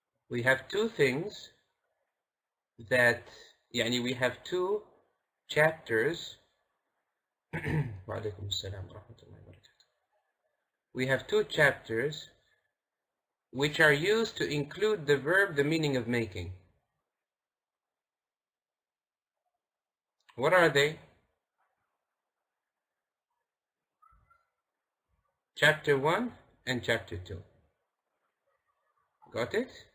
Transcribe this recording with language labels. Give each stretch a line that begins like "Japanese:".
English: we have two things that, we have two chapters.
Arabic: وعليكم السلام ورحمة الله وبركاته.
English: We have two chapters which are used to include the verb, the meaning of making. What are they? Chapter 1 and chapter 2. Got it?